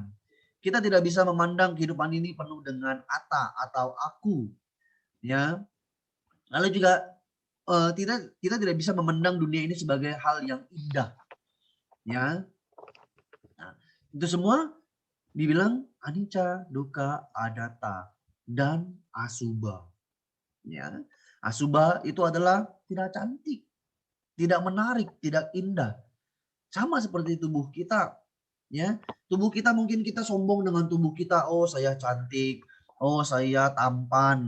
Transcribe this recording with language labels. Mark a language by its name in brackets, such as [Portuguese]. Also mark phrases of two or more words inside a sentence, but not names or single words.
[Indonesian] Kita tidak bisa memandang kehidupan ini penuh dengan ata atau aku. Ya. Lalu juga kita tidak bisa memandang dunia ini sebagai hal yang indah. Ya. Nah, itu semua dibilang [Pali] anicca, dukkha, anatta, [Indonesian] dan asubha. Ya. Asubha itu adalah tidak cantik, tidak menarik, tidak indah. Sama seperti tubuh kita. Ya, tubuh kita mungkin kita sombong dengan tubuh kita. Oh, saya cantik. Oh, saya tampan.